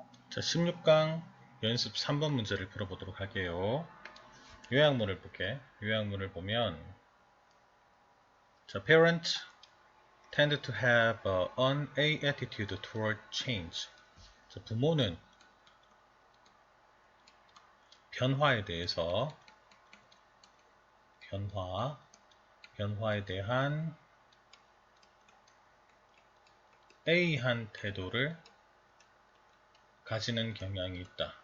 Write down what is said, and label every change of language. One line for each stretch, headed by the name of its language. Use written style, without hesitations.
Korean: 자, 16강 연습 3번 문제를 풀어보도록 할게요. 요약문을 볼게. 요약문을 보면,
English: 자, parents tend to have an A attitude toward change.
Korean: 자, 부모는 변화에 대해서 변화에 대한 A한 태도를 가지는 경향이 있다.